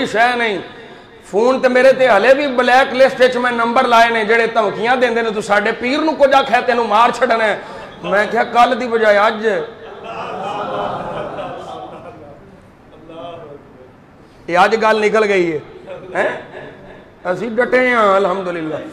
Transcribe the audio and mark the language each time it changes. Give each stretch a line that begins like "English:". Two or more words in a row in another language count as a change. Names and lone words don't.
Punjabi: شے نہیں فون تے میرے تے ہلے بھی
English: black list
Punjabi: وچ میں نمبر لائے نے جڑے دھمکیاں دیندے نے تو ساڈے پیر نو کچھ آکھیا تینوں مار چھڈنا ہے میں کہیا کل دی بجائے اج یہ اج گل نکل گئی ہے اسی ڈٹے ہیں الحمدللہ